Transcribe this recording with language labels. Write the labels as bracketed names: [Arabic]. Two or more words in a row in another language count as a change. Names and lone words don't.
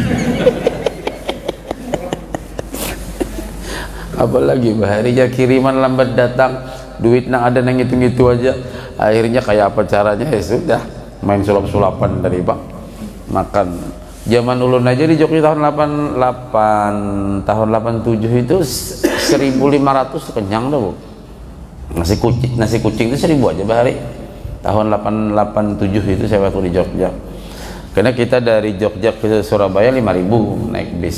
[Banjar] Apalagi baharinya kiriman lambat datang, duit nang ada nang itu aja. Akhirnya kayak apa caranya ya sudah main sulap-sulapan dari pak makan. Zaman ulun aja di Jogja tahun 87 itu 1.500 tuh kenyang dah bu. Nasi kucing itu 1.000 aja bahari. Tahun 87 itu saya waktu di Jogja. Karena kita dari Jogja ke Surabaya 5.000 naik bis.